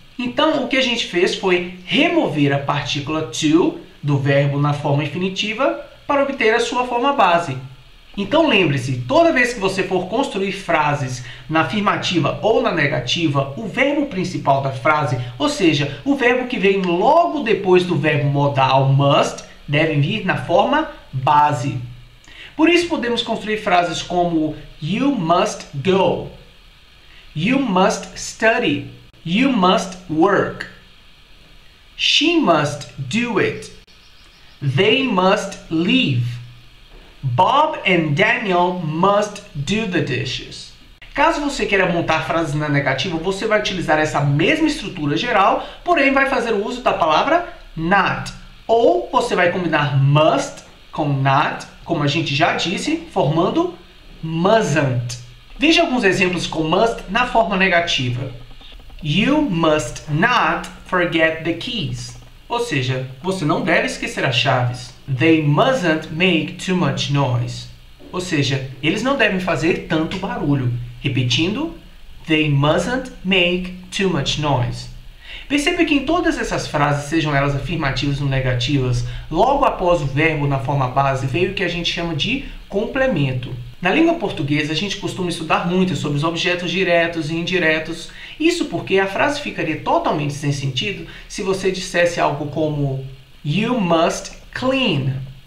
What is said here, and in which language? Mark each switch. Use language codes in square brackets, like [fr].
[pt] Então o que a gente fez foi remover a partícula to do verbo na forma infinitiva para obter a sua forma base. Então lembre-se, toda vez que você for construir frases na afirmativa ou na negativa, o verbo principal da frase, ou seja, o verbo que vem logo depois do verbo modal must, deve vir na forma base. Por isso podemos construir frases como [en] you must go, you must study, you must work, she must do it, they must leave, Bob and Daniel must do the dishes. [pt] Caso você queira montar frases na negativa, você vai utilizar essa mesma estrutura geral, porém vai fazer o uso da palavra not. Ou você vai combinar must com not, como a gente já disse, formando mustn't. Veja alguns exemplos com must na forma negativa. [en] You must not forget the keys. [pt] Ou seja, você não deve esquecer as chaves. [en] They mustn't make too much noise. [pt] Ou seja, eles não devem fazer tanto barulho. [en] Repetindo, they mustn't make too much noise. [pt] Perceba que em todas essas frases, sejam elas afirmativas ou negativas, logo após o verbo na forma base veio o que a gente chama de complemento. Na língua portuguesa, a gente costuma estudar muito sobre os objetos diretos e indiretos. Isso porque a frase ficaria totalmente sem sentido se você dissesse algo como [en] you must clean.